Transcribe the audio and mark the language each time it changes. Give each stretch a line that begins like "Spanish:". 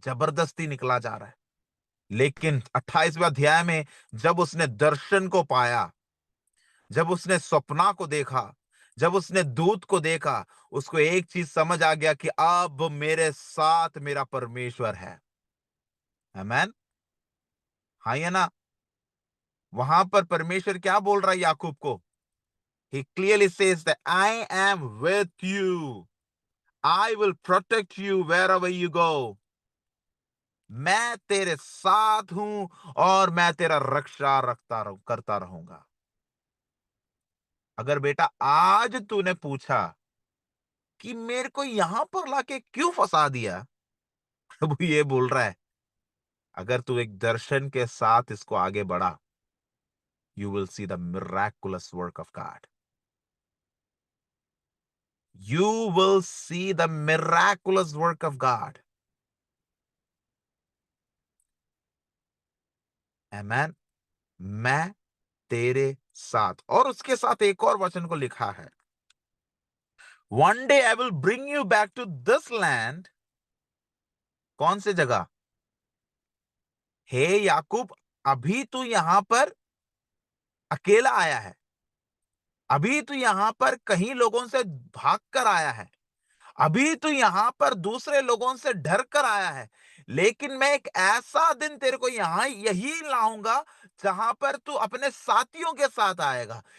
Hindi: जबरदस्ती निकला जा रहा है. लेकिन 28वें अध्याय में जब उसने दर्शन को पाया, जब उसने सपना को देखा, जब उसने दूत को देखा, उसको एक चीज समझ आ गया कि अब मेरे साथ मेरा परमेश्वर है. आमेन. हाँ या ना? वहां पर परमेश्वर क्या बोल रहा है याकूब को?
English: He clearly says that I am with you. I will protect you wherever you go.
Hindi: मैं तेरे साथ हूं और मैं तेरा रक्षा करता रहूंगा. अगर बेटा आज तूने पूछा कि मेरे को यहां पर लाके क्यों फंसा दिया, प्रभु ये बोल रहा है, अगर तू एक दर्शन के साथ इसको आगे बढ़ा,
English: You will see the miraculous work of God. You will see the miraculous work of God.
Hindi: Amen. मैं तेरे साथ. और उसके साथ एक और वचन को लिखा है,
English: One day I will bring you back to this land.
Hindi: कौन सी जगह? हे याकूब, अभी तू यहां पर अकेला आया है, अभी तू यहां पर कहीं लोगों से भाग कर आया है, अभी तू यहां पर दूसरे लोगों से डर कर आया है, लेकिन मैं एक ऐसा दिन तेरे को यहां यही लाऊंगा जहां पर तू अपने साथियों के साथ आएगा.